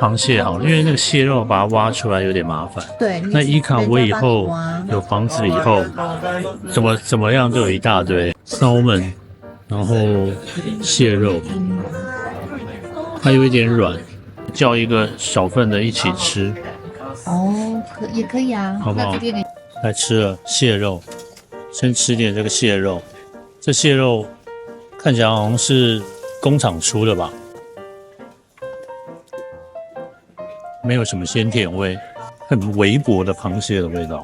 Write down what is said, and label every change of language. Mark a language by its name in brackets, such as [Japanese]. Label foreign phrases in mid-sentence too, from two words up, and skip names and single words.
[Chinese] 螃蟹好，因為那個蟹肉把它挖出來有點麻煩。對，那伊卡我以後有房子以後，怎麼樣都有一大堆salmon，然後蟹肉，還有一點軟，叫一個小份的一起吃。哦，也可以啊，好不好？來吃了蟹肉，先吃點這個蟹肉。這蟹肉看起來好像是工廠出的吧，沒有什麼鮮甜味，很微薄的螃蟹的味道。